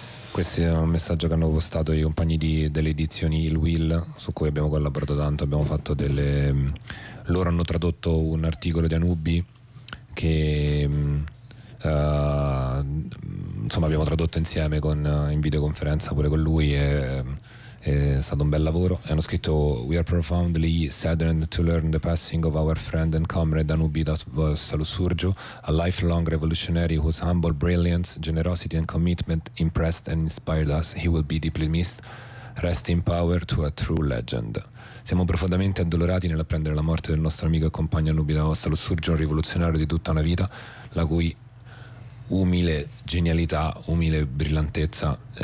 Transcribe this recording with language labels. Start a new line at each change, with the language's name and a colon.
Italian: Questo è un messaggio che hanno postato i compagni delle edizioni Il Will, su cui abbiamo collaborato tanto, abbiamo fatto delle... loro hanno tradotto un articolo di Anubi che insomma abbiamo tradotto insieme in videoconferenza pure con lui, e è stato un bel lavoro. E hanno scritto:
English: "We are profoundly saddened to learn the passing of our friend and comrade Anubi Salusurjo, a lifelong revolutionary whose humble brilliance, generosity and commitment impressed and inspired us. He will be deeply missed. Rest in power to a true legend."
Italian: Siamo profondamente addolorati nell'apprendere la morte del nostro amico e compagno Anubi Salusurjo, un rivoluzionario di tutta una vita, la cui umile genialità, umile brillantezza